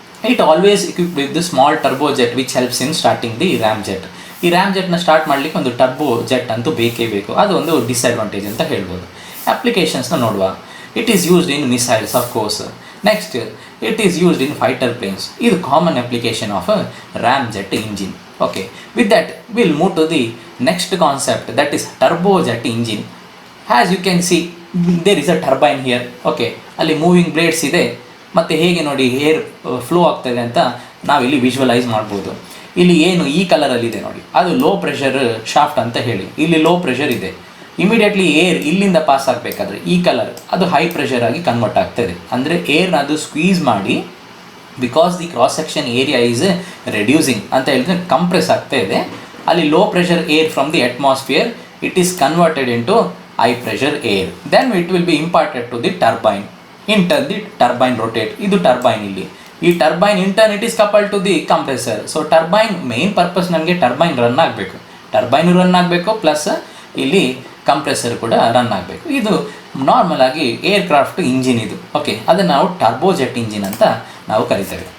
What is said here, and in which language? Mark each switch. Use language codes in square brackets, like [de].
[en] It always equipped with the small turbojet which helps in starting the ramjet. [kn] ಈ ramjetನ start ಮಾಡಲಿಕ್ಕೆ ಒಂದು turbojet ಅಂತೂ ಬೇಕೇ ಬೇಕು. ಅದು ಒಂದು ಡಿಸ್ಅಡ್ವಾಂಟೇಜ್ ಅಂತ ಹೇಳ್ಬೋದು. ಅಪ್ಲಿಕೇಶನ್ಸ್ನ ನೋಡುವ. [en] It is used in missiles of course. Next, it is used in fighter planes. [kn] ಇದು [en] Common application of ramjet engine. Okay, with that will move to the next concept, that is turbojet engine. As you can see there is a turbine here. [kn] Okay, ಅಲ್ಲಿ moving blades ಇದೆ, ಮತ್ತು ಹೇಗೆ ನೋಡಿ air flow ಆಗ್ತಾಯಿದೆ ಅಂತ ನಾವಿಲ್ಲಿ visualise ಮಾಡ್ಬೋದು. ಇಲ್ಲಿ ಏನು ಈ ಕಲರಲ್ಲಿದೆ ನೋಡಿ, ಅದು ಲೋ ಪ್ರೆಷರ್ ಶಾಫ್ಟ್ ಅಂತ ಹೇಳಿ. ಇಲ್ಲಿ ಲೋ ಪ್ರೆಷರ್ ಇದೆ. ಇಮಿಡಿಯೇಟ್ಲಿ ಏರ್ ಇಲ್ಲಿಂದ ಪಾಸ್ ಆಗಬೇಕಾದ್ರೆ ಈ ಕಲರ್ ಅದು ಹೈ ಪ್ರೆಷರ್ ಆಗಿ ಕನ್ವರ್ಟ್ ಆಗ್ತಾಯಿದೆ. ಅಂದರೆ ಏರ್ನ ಅದು ಸ್ಕ್ವೀಸ್ ಮಾಡಿ, [en] because the cross section area is reducing [kn] ಅಂತ ಹೇಳಿದ್ರೆ ಕಂಪ್ರೆಸ್ ಆಗ್ತಾ ಇದೆ. ಅಲ್ಲಿ [en] Low pressure air from the atmosphere, it is converted into high pressure air. Then it will be imparted to the turbine. In turn the turbine rotate. [kn] ಇದು turbine. ಇಲ್ಲಿ ಈ turbine [en] In turn it is couple to the compressor. [kn] So turbine main purpose ನಮಗೆ turbine run ಆಗಬೇಕು, turbine run ಆಗಬೇಕು, plus ಇಲ್ಲಿ compressor ಕೂಡ run ಆಗಬೇಕು. ಇದು ನಾರ್ಮಲ್ ಆಗಿ ಏರ್ಕ್ರಾಫ್ಟ್ ಇಂಜಿನ್ ಇದು. ಓಕೆ, ಅದನ್ನು ನಾವು ಟರ್ಬೋಜೆಟ್ ಇಂಜಿನ್ ಅಂತ ನಾವು ಕರಿತೇವೆ.